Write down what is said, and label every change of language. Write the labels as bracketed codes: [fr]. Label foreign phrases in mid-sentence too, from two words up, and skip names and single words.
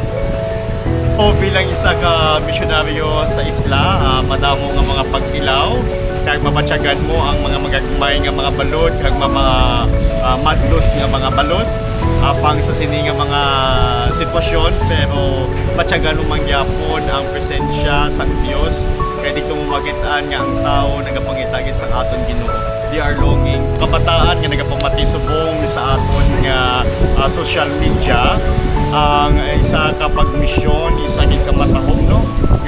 [hil] O bilang isa ka misyonaryo sa isla, madamo nga mga pagtilaw kag mapatyagan mo ang mga magagmay nga mga balod kag mga madlos nga mga balod pang sa sini nga mga sitwasyon pero patyagan mo mangyapon ang presensya sang Dios kay dito mo magitaan nga ang tao nagapangitagit sa aton Ginoo. [en] They are longing. [hil] Kabataan nga nagapamati subong sa aton nga [en] social media [hil] ang isa kapag misyon isa gid ka matahom no nga